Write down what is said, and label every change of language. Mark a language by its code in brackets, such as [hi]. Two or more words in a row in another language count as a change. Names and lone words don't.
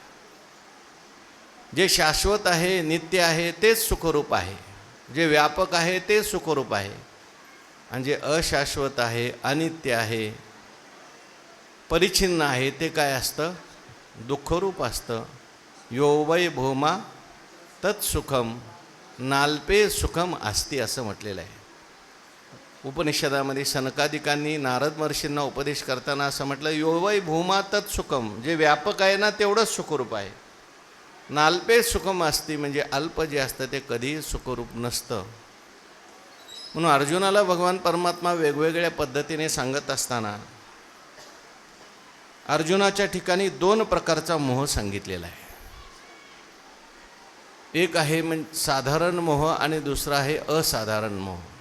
[mr] जे शाश्वत आहे, नित्य आहे तेच सुखरूप आहे. जे व्यापक आहे ते सुखरूप आहे आणि जे अशाश्वत आहे, अनित्य आहे, परिच्छिन्न आहे ते काय असतं? दुःखरूप असतं. [sa] यो वै भूमा तत्सुखम नाल्पे सुखम अस्ति [mr] असं म्हटलेलं आहे. उपनिषदामध्ये सनकादिकांनी नारद महर्षींना उपदेश करताना असं म्हटलं, [sa] यो वै भूमा तत्सुखम, [mr] जे व्यापक आहे ना तेवढंच सुखरूप आहे. [sa] नाल्पे सुखम अस्ति [mr] म्हणजे अल्प जे असतं ते कधीही सुखरूप नसतं. म्हणून अर्जुनाला भगवान परमात्मा वेगवेगळ्या पद्धतीने सांगत असताना अर्जुनाच्या ठिकाणी 2 प्रकारचा मोह सांगितलेला आहे. एक आहे म्हणजे साधारण मोह आणि दुसरा आहे असाधारण मोह.